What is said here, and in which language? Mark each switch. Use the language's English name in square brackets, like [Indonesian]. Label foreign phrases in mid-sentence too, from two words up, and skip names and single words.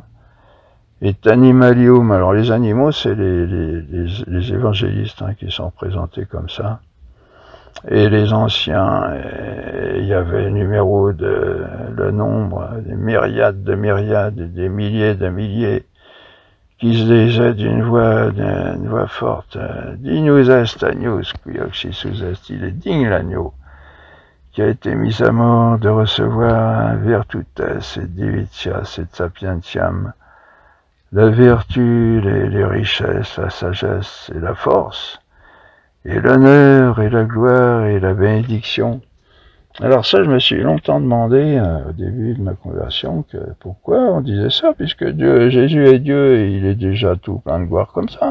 [Latin] Et animalium, [French] alors les animaux, c'est les évangélistes, hein, qui sont présentés comme ça. Et les anciens, il y avait le nombre, des myriades des milliers de milliers, qui se disaient d'une voix forte, [Latin] Dignus est agnus, qui oxysus est, [French] il est digne l'agneau, qui a été mis à mort de recevoir [Latin] virtutes et divitias et sapientiam, [French] la vertu, les richesses, la sagesse et la force, et l'honneur et la gloire et la bénédiction. Alors ça, je me suis longtemps demandé au début de ma conversion que pourquoi on disait ça, puisque Jésus est Dieu et il est déjà tout plein de gloire comme ça.